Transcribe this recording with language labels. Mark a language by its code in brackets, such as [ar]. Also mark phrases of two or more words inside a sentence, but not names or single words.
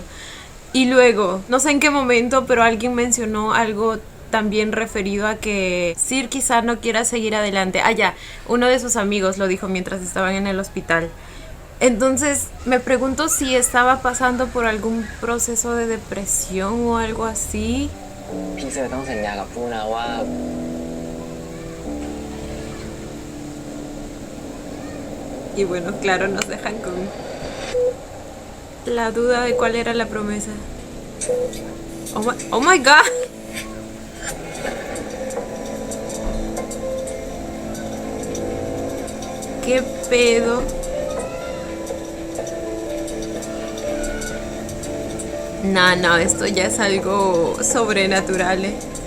[es] Y luego, no sé en qué momento, pero alguien mencionó algo también referido a que Sir quizá no quiera seguir adelante. Ah, ya, uno de sus amigos lo dijo mientras estaban en el hospital. Entonces me pregunto si estaba pasando por algún proceso de depresión o algo así. [th] พี่เซอร์ต้องสัญญากับผู้นะว่า [es] Y bueno, claro, nos dejan con la duda de cuál era la promesa. [en] Oh my god. [es] ¿Qué pedo? No, esto ya es algo sobrenatural, ¿eh?